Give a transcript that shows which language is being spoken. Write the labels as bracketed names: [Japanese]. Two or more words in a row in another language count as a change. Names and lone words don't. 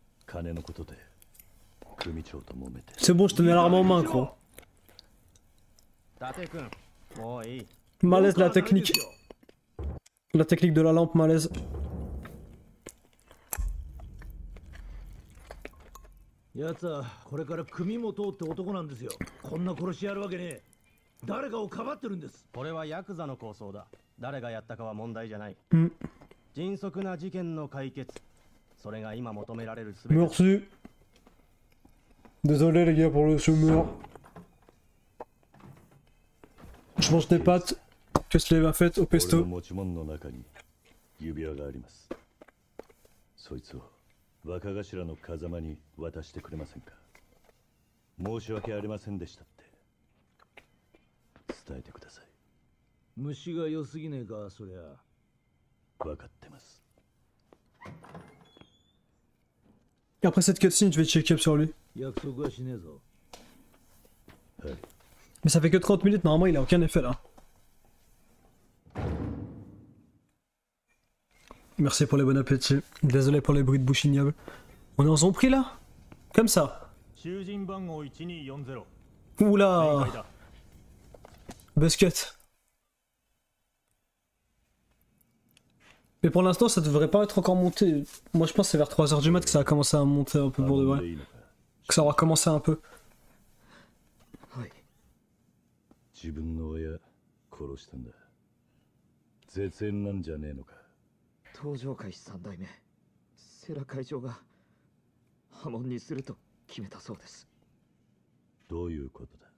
[French] C'est bon, je tenais l'arme en main, gros. Malaise la technique. La technique de la lampe, malaise. [Japanese] やつはこれから組元って男なんですよ。こんな殺しやるわけねえ。誰かをかばってるんです。これはヤクザの構想だ。誰がやったかは問題じゃない。 Hmm. 迅速な事件の解決。それが今求められるすべて。 [French] Merci. Désolé les gars pour le chômeur. Je mange des pâtes que Slave a faites au [Japanese] 俺 [French] pesto. [Japanese] の持ち物の中に指輪があります。そいつを若頭の風間に渡してくれませんか。申し訳ありませんでしたって伝えてください。虫が良すぎねえか、そりゃ。分かってます。 [French] Et après cette cutscene, je vais [English] check up [French] sur lui. [Japanese] 約束はしねえぞ。はい。 [French] Mais ça fait que 30 minutes, normalement il a aucun effet là. Merci pour les bon appétit. Désolé pour les bruits de bouche ignobles. On est en zombie là? Comme ça. Oula. Buzzcut. Mais pour l'instant ça devrait pas être encore monté. Moi je pense que c'est vers 3h du mat que ça a commencé à monter un peu pour de vrai. Que ça aura commencé un peu. [Japanese] 自分の親殺したんだ。絶縁なんじゃねえのか。東上会3代目世良会長が破門にすると決めたそうです。どういうことだ。